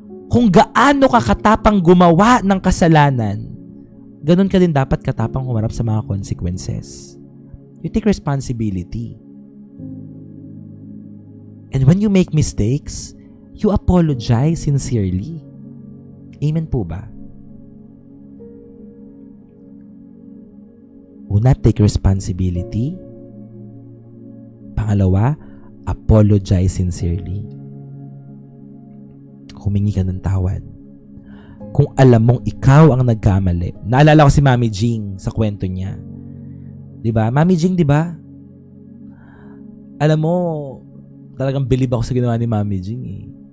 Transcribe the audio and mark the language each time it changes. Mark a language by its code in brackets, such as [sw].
[tl] Kung gaano ka katapang gumawa ng kasalanan, ganun ka din dapat katapang humarap sa mga consequences. [en] You take responsibility. And when you make mistakes, you apologize sincerely. [tl] Amen po ba? [en] Una, take responsibility. Pangalawa, apologize sincerely. [tl] Humingi ka ng tawad. Kung alam mong ikaw ang nagkamali. Naalala ko si Mami Jing sa kwento niya. 'Di ba? Mami Jing, 'di ba? Alam mo, talagang bilib ako sa ginawa ni Mami Jing eh.